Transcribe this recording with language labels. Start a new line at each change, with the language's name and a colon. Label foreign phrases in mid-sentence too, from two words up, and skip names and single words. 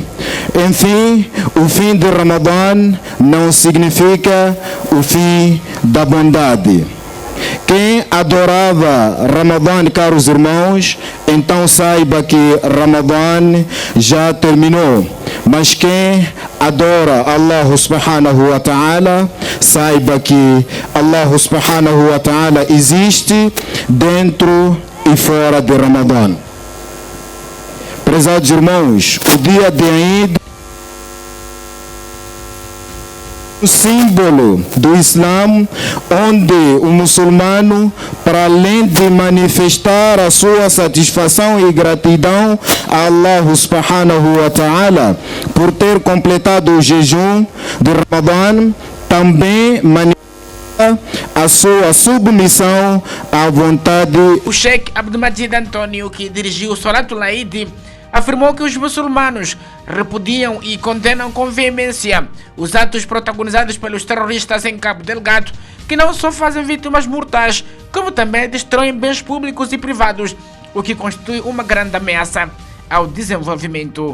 Portuguese: Enfim, o fim de Ramadã não significa o fim da bondade. Quem adorava Ramadã, caros irmãos, então saiba que Ramadã já terminou. Mas quem adora Allah
Arabic: سبحانه وتعالى,
Portuguese: saiba que Allah
Arabic: سبحانه وتعالى
Portuguese: existe dentro e fora de Ramadã. Prezados irmãos, o dia de Eid, o símbolo do Islã, onde o muçulmano, para além de manifestar a sua satisfação e gratidão a Allah
Arabic: سبحانه وتعالى
Portuguese: por ter completado o jejum de Ramadã, também manifesta a sua submissão à vontade. O Sheikh Abdulmajid Antônio, que dirigiu o
Arabic: صلاة العيد,
Portuguese: afirmou que os muçulmanos repudiam e condenam com veemência os atos protagonizados pelos terroristas em Cabo Delgado, que não só fazem vítimas mortais, como também destroem bens públicos e privados, o que constitui uma grande ameaça ao desenvolvimento.